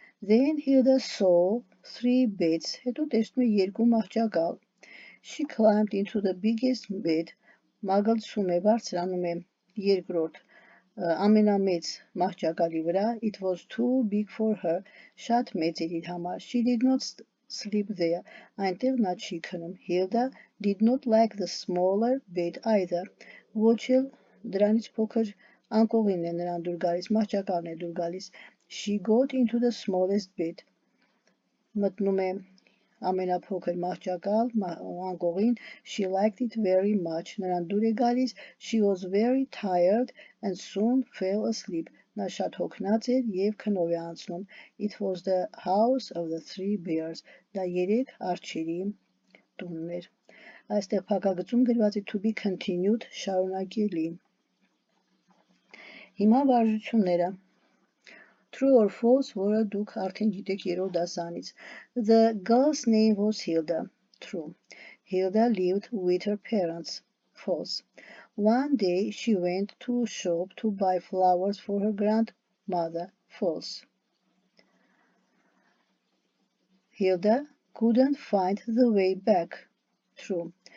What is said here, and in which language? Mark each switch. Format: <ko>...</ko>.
<en>Then Hilda saw 3 beds։</en> <hy>Հետո տեսնում է 2 մահճակալ։</hy> <en>She climbed into the biggest bed։</en> <hy>Մագլցում է, բարձրանում է երկրորդ ամենամեծ մահճակալի վրա։</hy> <en>It was too big for her։</en> <hy>Շատ մեծ էր իր համար։</hy> <en>She did not sleep there։</en> <hy>Այնտեղ նա չի քնում։</hy> <en>Hilda did not like the smaller bed either։</en> <hy>Ոչ էլ դրանից փոքր անկողին է նրան դուր գալիս, մահճակալն է դուր գալիս։</hy> <en>She got into the smallest bed.</en> <hy>Մտնում է ամենափոքր մահճակալ, անկողին,</hy> <en>she liked it very much.</en> <hy>Նրան դուր է գալիս,</hy> <en>she was very tired and soon fell asleep.</en> <hy>Նա շատ հոգնած էր և քնով է անցնում.</hy> <en>It was the house of the three bears.</en> <hy>Դա երեք արջերի տունն էր։ Այստեղ փակագծում գրված է</hy> <en>to be continued,</en> <hy>շարունակելի։ Հիմա վարժությունները։</hy> <en>True or false,</en> <hy>որը դուք արդեն գիտեք երրորդ դասանից։</hy> <en>The girl's name was Hilda. True. Hilda lived with her parents. False. One day she went to a shop to buy flowers for her grandmother. False. Hilda couldn't find the way back. True.</en>